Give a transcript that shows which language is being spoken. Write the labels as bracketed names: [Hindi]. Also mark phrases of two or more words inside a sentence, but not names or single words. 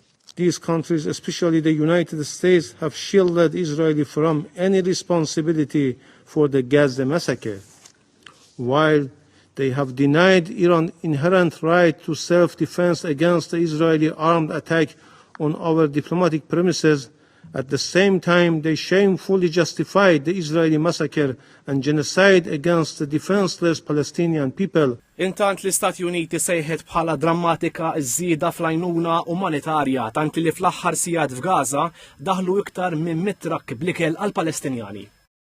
[English] These countries, especially the United States, have shielded Israel from any responsibility for the Gaza massacre, while they have denied Iran inherent right to self-defense against the Israeli armed attack on our diplomatic premises. At the same time, they shamefully justified the Israeli massacre and genocide against the defenseless Palestinian people. [Maltese] Intant l-Istati Uniti sejħet bħala drammatika ż-żieda fl-għajnuna umanitarja tant li fl-aħħar sigħat f'Gaza daħlu iktar minn 100 trakk bl-ikel għall-Palestinjani.